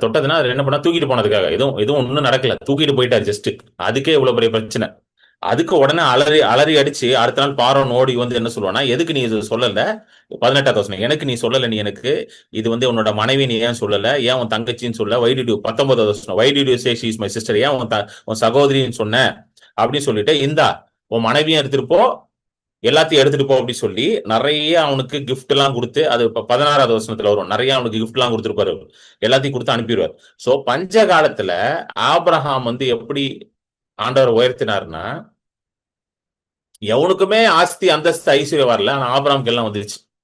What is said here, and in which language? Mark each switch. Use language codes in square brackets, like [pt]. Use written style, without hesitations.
[ta] தொட்டதுன்னா என்ன பண்ணா, தூக்கிட்டு போனதுக்காக. எதுவும் ஒன்னும் நடக்கல, தூக்கிட்டு போயிட்டாரு ஜஸ்ட். அதுக்கே இவ்வளவு பெரிய பிரச்சனை. அதுக்கு உடனே அலறி அடிச்சு அடுத்த நாள் பார்வோன் ஓடி வந்து என்ன சொல்லுவானா, எதுக்கு நீ இது சொல்லல? 18வது வசனம், எனக்கு நீ சொல்லல, நீ எனக்கு இது வந்து உன்னோட மனைவி நீ ஏன் சொல்லல, ஏன் உன் தங்கச்சின்னு சொல்ல? 19வது வசனம், [en] why did you say she is my sister? [ta] ஏன் உன் சகோதரின்னு சொன்ன அப்படின்னு சொல்லிட்டு, இந்தா உன் மனைவியும் எடுத்துட்டு போ, எல்லாத்தையும் எடுத்துட்டு போ அப்படி சொல்லி நிறைய அவனுக்கு கிஃப்ட் எல்லாம் கொடுத்து, அது 16வது வசனத்துல வரும், நிறைய அவனுக்கு கிஃப்ட் எல்லாம் கொடுத்துருப்பாரு, எல்லாத்தையும் கொடுத்து அனுப்பிடுவார். சோ பஞ்ச காலத்துல ஆபிரகாம் வந்து எப்படி ஆண்டவர் உயர்த்தினார்னா, எவனுக்குமே ஆஸ்தி அந்தஸ்து ஐஸ்வர்யம் வரல, ஆனா ஆபிரகாமுக்கு எல்லாம் வந்துருச்சு.